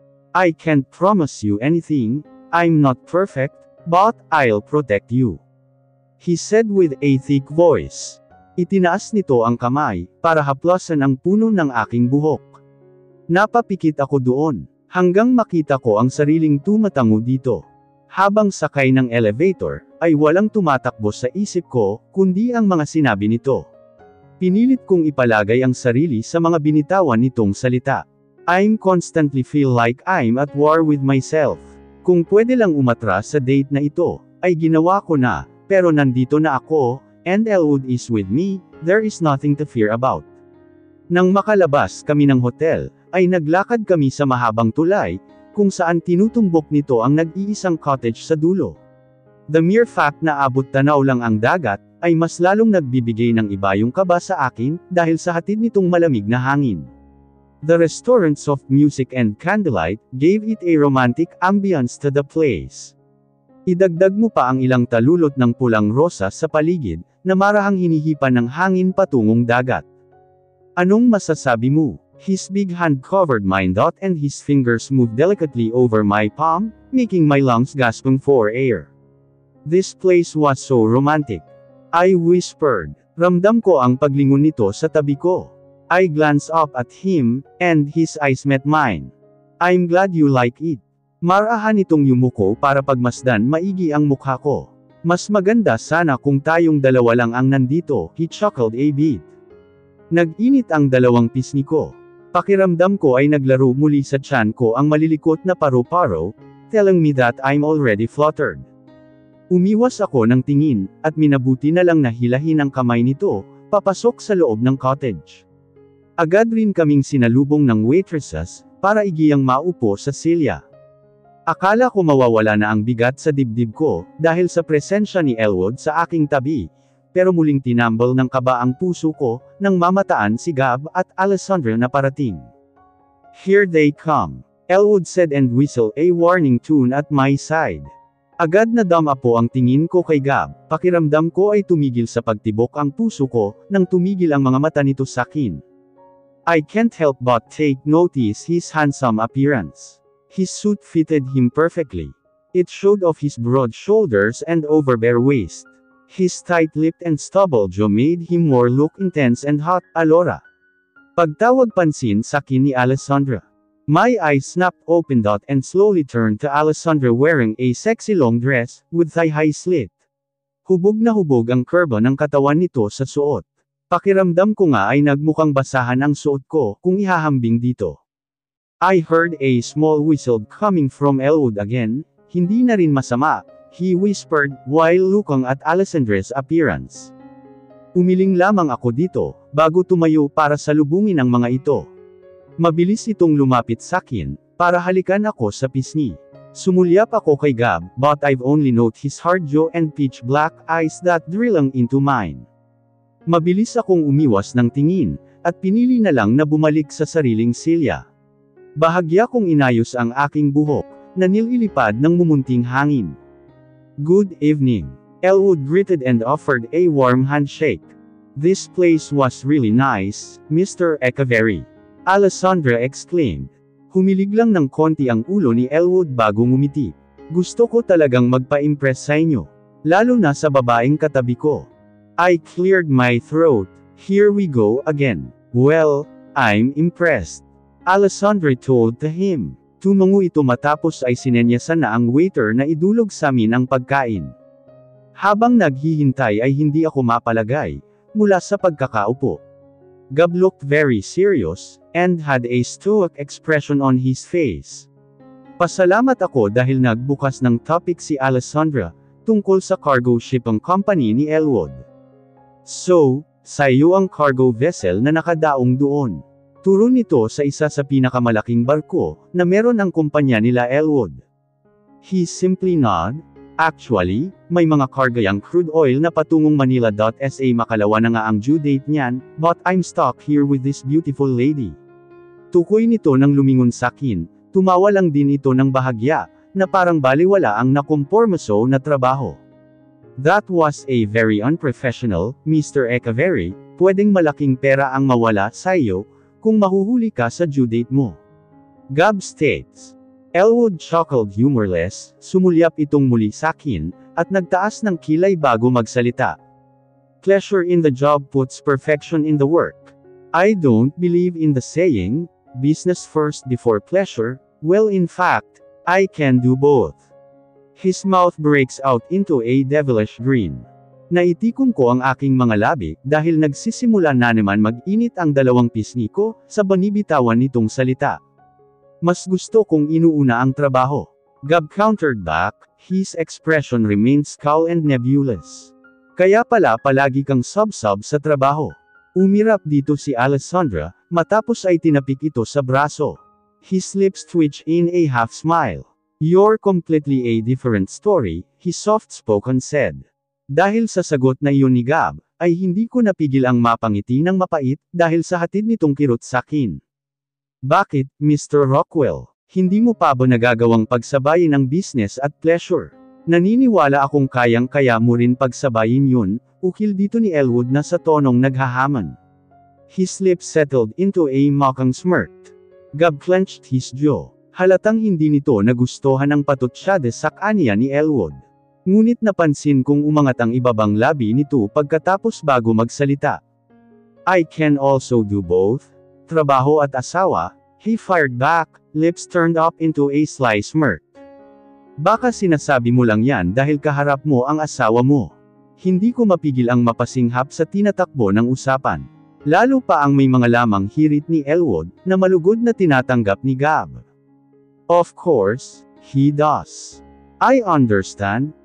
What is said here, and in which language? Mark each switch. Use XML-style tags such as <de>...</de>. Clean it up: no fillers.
<en>I can't promise you anything, I'm not perfect, but I'll protect you. He said with a thick voice.</en> <tl>Itinaas nito ang kamay, para haplasan ang puno ng aking buhok. Napapikit ako doon, hanggang makita ko ang sariling tumatango dito. Habang sakay ng elevator, ay walang tumatakbo sa isip ko, kundi ang mga sinabi nito. Pinilit kong ipalagay ang sarili sa mga binitawan nitong salita.</tl> <en>I'm constantly feel like I'm at war with myself.</en> <tl>Kung pwede lang umatras sa date na ito, ay ginawa ko na, pero nandito na ako,</tl> <en>and Elwood is with me, there is nothing to fear about.</en> <tl>Nang makalabas kami ng hotel, ay naglakad kami sa mahabang tulay, kung saan tinutumbok nito ang nag-iisang cottage sa dulo.</tl> <en>The mere fact</en> <tl>na abot tanaw lang ang dagat, ay mas lalong nagbibigay ng ibayong kaba sa akin, dahil sa hatid nitong malamig na hangin.</tl> <en>The restaurant's soft music and candlelight, gave it a romantic ambience to the place.</en> <tl>Idagdag mo pa ang ilang talulot ng pulang rosa sa paligid, na marahang hinihipan ng hangin patungong dagat. Anong masasabi mo?</tl> <en>His big hand covered mine and his fingers moved delicately over my palm, making my lungs gasping for air. This place was so romantic. I whispered.</en> <tl>Ramdam ko ang paglingon nito sa tabi ko.</tl> <en>I glanced up at him, and his eyes met mine. I'm glad you like it.</en> <tl>Marahan itong yumuko para pagmasdan maigi ang mukha ko. Mas maganda sana kung tayong dalawa lang ang nandito,</tl> <en>he chuckled a bit.</en> <tl>Nag-init ang dalawang pisngi ko. Pakiramdam ko ay naglaro muli sa tiyan ko ang malilikot na paro-paro,</tl> <en>telling me that I'm already fluttered.</en> <tl>Umiwas ako ng tingin, at minabuti na lang na hilahin ang kamay nito, papasok sa loob ng cottage. Agad rin kaming sinalubong ng waitresses, para igiyang maupo sa silya. Akala ko mawawala na ang bigat sa dibdib ko, dahil sa presensya ni Elwood sa aking tabi, pero muling tinambal ng kaba ang puso ko, nang mamataan si Gab at Alessandra na parating.</tl> <en>"Here they come," Elwood said and whistled a warning tune at my side.</en> <tl>Agad na dama po ang tingin ko kay Gab, pakiramdam ko ay tumigil sa pagtibok ang puso ko, nang tumigil ang mga mata nito sa akin.</tl> <en>I can't help but take notice his handsome appearance. His suit fitted him perfectly. It showed off his broad shoulders and overbear waist. His tight-lipped and stubble jaw made him more look intense and hot, Alora.</en> <tl>Pagtawag pansin sa akin ni Alessandra.</tl> <en>My eyes snapped open and slowly turned to Alessandra wearing a sexy long dress, with thigh-high slit.</en> <tl>Hubog na hubog ang kurba ng katawan nito sa suot. Pakiramdam ko nga ay nagmukhang basahan ang suot ko, kung ihahambing dito.</tl> <en>I heard a small whistle coming from Elwood again,</en> <tl>hindi na rin masama,</tl> <en>he whispered, while looking at Alessandra's appearance.</en> <tl>Umiling lamang ako dito, bago tumayo para salubungin ang mga ito. Mabilis itong lumapit sa akin, para halikan ako sa pisngi. Sumulyap ako kay Gab,</tl> <en>but I've only noted his hard jaw and pitch black eyes that drilling into mine.</en> <tl>Mabilis akong umiwas ng tingin, at pinili na lang na bumalik sa sariling silya. Bahagya kong inayos ang aking buhok, na nililipad ng mumunting hangin.</tl> <en>"Good evening," Elwood greeted and offered a warm handshake. "This place was really nice, Mr. Echeverry," Alessandra exclaimed.</en> <tl>Humilig lang ng konti ang ulo ni Elwood bago ngumiti. "Gusto ko talagang magpa-impress sa inyo. Lalo na sa babaeng katabi ko."</tl> <en>I cleared my throat. "Here we go again. Well, I'm impressed," Alessandra told to him.</en> <tl>Tumango ito matapos ay sinenyasan na ang waiter na idulog sa amin ang pagkain. Habang naghihintay ay hindi ako mapalagay, mula sa pagkakaupo.</tl> <en>Gab looked very serious, and had a stoic expression on his face.</en> <tl>Pasalamat ako dahil nagbukas ng topic si Alessandra, tungkol sa cargo shipping company ni Elwood. "So, sa iyo ang cargo vessel na nakadaong doon." Turo nito sa isa sa pinakamalaking barko, na meron ang kumpanya nila Elwood.</tl> <en>He simply nod. "Actually,</en> <tl>may mga kargayang crude oil na patungong Manila.sa makalawa na nga ang due date niyan,</tl> <en>but I'm stuck here with this beautiful lady."</en> <tl>Tukoy nito nang lumingon sa akin, tumawa lang din ito ng bahagya, na parang baliwala ang nakompormaso na trabaho.</tl> <en>"That was a very unprofessional, Mr.</en> <tl>Echeverry, pwedeng malaking pera ang mawala sa iyo, kung mahuhuli ka sa due date mo,"</tl> <en>Gab states. Elwood chuckled humorless,</en> <tl>sumulyap itong muli sa akin, at nagtaas ng kilay bago magsalita.</tl> <en>"Pleasure in the job puts perfection in the work. I don't believe in the saying, business first before pleasure, well in fact, I can do both." His mouth breaks out into a devilish grin.</en> <tl>Naitikom ko ang aking mga labi, dahil nagsisimula na naman mag-init ang dalawang pisngi ko, sa banibitawan nitong salita. "Mas gusto kong inuuna ang trabaho,"</tl> <en>Gab countered back, his expression remained calm and nebulous.</en> <tl>"Kaya pala palagi kang sub-sub sa trabaho." Umirap dito si Alessandra, matapos ay tinapik ito sa braso.</tl> <en>His lips twitched in a half-smile. "You're completely a different story," he soft-spoken said.</en> <tl>Dahil sa sagot na iyon ni Gab, ay hindi ko napigil ang mapangiti ng mapait, dahil sa hatid nitong kirot sa akin. "Bakit, Mr. Rockwell? Hindi mo pa ba nagagawang pagsabayin ang business at pleasure? Naniniwala akong kayang-kaya mo rin pagsabayin yun," ukil dito ni Elwood na sa tonong naghahaman.</tl> <en>His lips settled into a mocking smirk. Gab clenched his jaw.</en> <tl>Halatang hindi nito nagustuhan ang patutsyade sa kanya ni Elwood. Ngunit napansin kong umangat ang ibabang labi nito pagkatapos bago magsalita.</tl> <en>"I can also do both.</en> <tl>Trabaho at asawa,"</tl> <en>he fired back, lips turned up into a sly smirk.</en> <tl>"Baka sinasabi mo lang yan dahil kaharap mo ang asawa mo." Hindi ko mapigil ang mapasinghap sa tinatakbo ng usapan. Lalo pa ang may mga lamang hirit ni Elwood, na malugod na tinatanggap ni Gab.</tl> <en>"Of course, he does. I understand.</en>